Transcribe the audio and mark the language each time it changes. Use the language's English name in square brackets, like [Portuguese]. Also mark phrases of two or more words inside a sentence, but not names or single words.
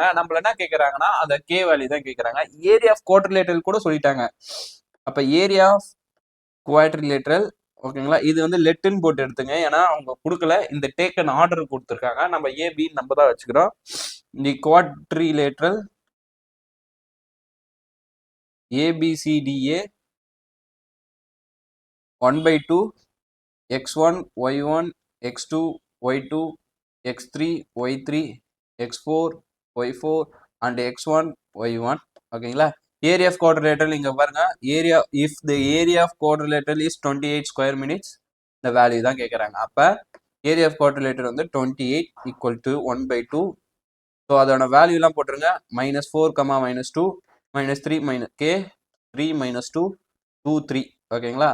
[Tamil] நம்மள என்ன கேட்குறாங்கன்னா அந்த [English] k value [Tamil] தான் கேட்குறாங்க. [English] area of quadrilateral [Tamil] கூட சொல்லிட்டாங்க. அப்போ [English] area of quadrilateral [Tamil] ஓகேங்களா. இது வந்து லெட்டுன்னு போட்டு எடுத்துங்க, ஏன்னா அவங்க கொடுக்கல, இந்த [English] taken order [Tamil] கொடுத்துருக்காங்க. நம்ம ஏபின்னு நம்ம தான் வச்சுக்கிறோம். [English] the quadrilateral [Tamil] ABCDA 1/2 x1 y1 x2 y2 x3 y3 x4 y4 and x1 y1 ஓகேங்களா. [English] area of quadrilateral [Tamil] இங்க பாருங்க, [English] area if the area of quadrilateral is 28 square minutes, [Tamil] இந்த வேல்யூ தான் கேட்குறாங்க. அப்போ [English] area of quadrilateral [Tamil] வந்து 28 = 1/2. ஸோ அதோட வேல்யூலாம் போட்டுருங்க. -4, -2 -3 k 3 -2 2 3 ஓகேங்களா.